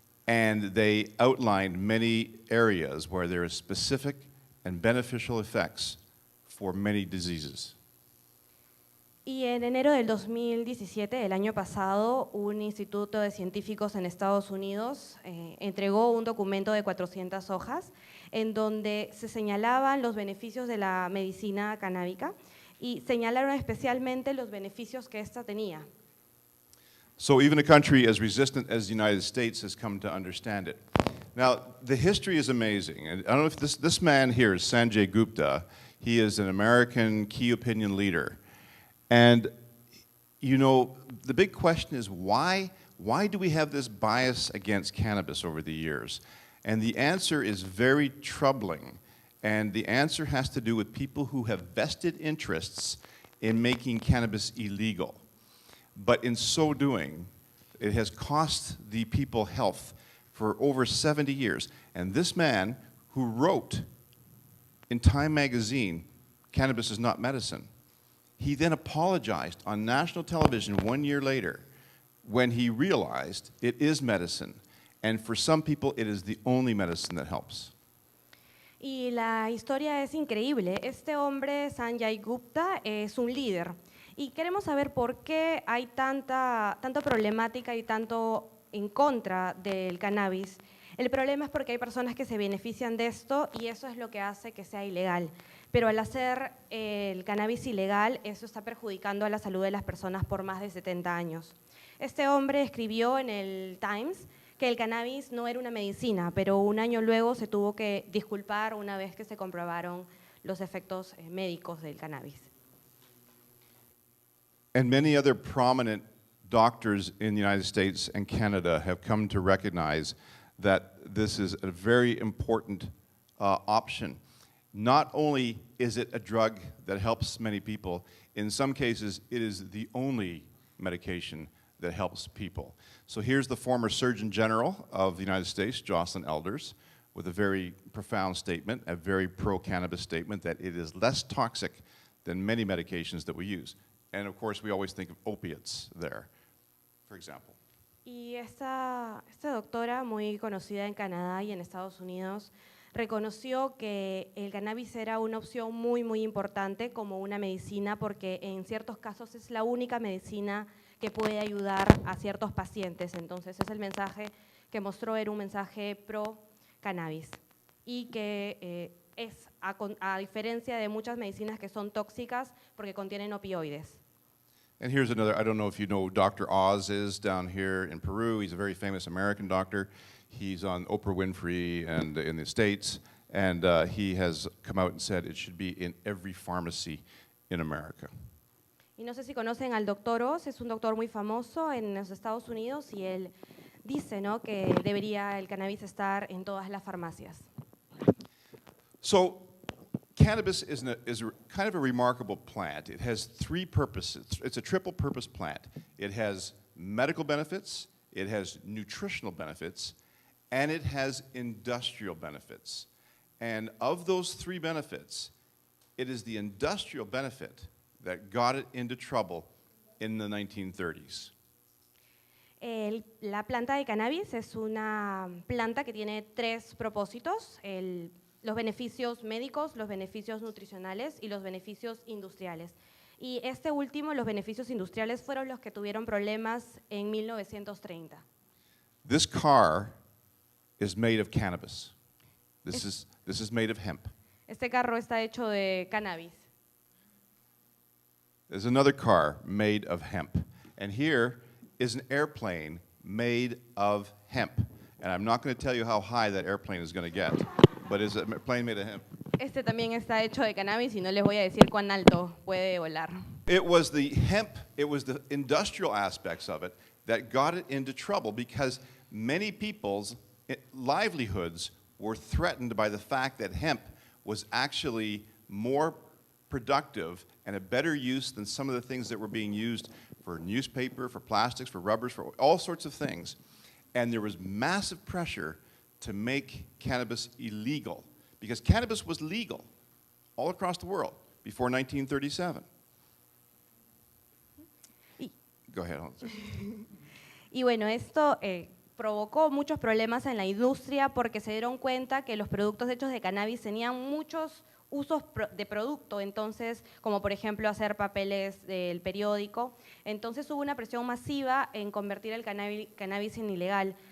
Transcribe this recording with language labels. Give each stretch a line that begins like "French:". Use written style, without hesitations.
English: And they outlined many areas where there are specific and beneficial effects for many diseases.
Spanish: Y en enero del 2017, el año pasado, un instituto de científicos en Estados Unidos entregó un documento de 400 hojas en donde se señalaban los beneficios de la medicina canábica y señalaron especialmente los beneficios que esta tenía.
English: So even a country as resistant as the United States has come to understand it. Now, the history is amazing. And I don't know if this man here is Sanjay Gupta. He is an American key opinion leader. And, you know, the big question is why do we have this bias against cannabis over the years? And the answer is very troubling. And the answer has to do with people who have vested interests in making cannabis illegal. But in so doing, it has cost the people health for over 70 years. And this man who wrote in Time magazine, "Cannabis is not medicine," he then apologized on national television 1 year later when he realized it is medicine. And for some people, it is the only medicine that helps.
Spanish: Y la historia es increíble. Este hombre, Sanjay Gupta, es un líder. Y queremos saber por qué hay tanta problemática y tanto en contra del cannabis. El problema es porque hay personas que se benefician de esto y eso es lo que hace que sea ilegal. Pero al hacer el cannabis ilegal, eso está perjudicando a la salud de las personas por más de 70 años. Este hombre escribió en el Times que el cannabis no era una medicina, pero un año luego se tuvo que disculpar una vez que se comprobaron los efectos médicos del cannabis.
English: And many other prominent doctors in the United States and Canada have come to recognize that this is a very important option. Not only is it a drug that helps many people, in some cases it is the only medication that helps people. So here's the former Surgeon General of the United States, Jocelyn Elders, with a very profound statement, a very pro-cannabis statement, that it is less toxic than many medications that we use. And of course, we always think of opiates there, for example.
Spanish: Y esta doctora, muy conocida en Canadá y en Estados Unidos, reconoció que el cannabis era una opción muy, muy importante como una medicina porque en ciertos casos es la única medicina que puede ayudar a ciertos pacientes. Entonces, es el mensaje que mostró, era un mensaje pro-cannabis y que es a diferencia de muchas medicinas que son tóxicas porque contienen opioides.
English: And here's another, I don't know if you know who Dr. Oz is down here in Peru. He's a very famous American doctor. He's on Oprah Winfrey and in the States, and he has come out and said it should be in every pharmacy in America.
Spanish: Y no sé si conocen al doctor Oz, es un doctor muy famoso en los Estados Unidos y él dice, ¿no?, que debería el cannabis estar en todas las farmacias.
English: So, cannabis is kind of a remarkable plant. It has three purposes. It's a triple purpose plant. It has medical benefits, it has nutritional benefits, and it has industrial benefits. And of those three benefits, it is the industrial benefit that got it into trouble in the 1930s.
Spanish: La planta de cannabis es una planta que tiene tres propósitos: los beneficios médicos, los beneficios nutricionales y los beneficios industriales. Y este último, los beneficios industriales, fueron los que tuvieron problemas en 1930.
English: This car is made of cannabis. This is made of hemp.
Spanish: Este carro está hecho de cannabis.
English: There's another car made of hemp. And here is an airplane made of hemp. And I'm not going to tell you how high that airplane is going to get, but it's a plane made of hemp.
Spanish: Este también está hecho de cannabis y no les voy a decir cuán alto puede volar.
English: It was the hemp, it was the industrial aspects of it that got it into trouble because many people's livelihoods were threatened by the fact that hemp was actually more productive and a better use than some of the things that were being used for newspaper, for plastics, for rubbers, for all sorts of things. And there was massive pressure to make cannabis illegal because cannabis was legal all across the world before 1937. Go ahead.
Spanish: Y bueno, esto provocó muchos problemas en la industria porque se dieron cuenta que los productos hechos de cannabis tenían muchos usos de producto, entonces, como por ejemplo hacer papeles del periódico. Entonces hubo una presión masiva en convertir el cannabis en ilegal.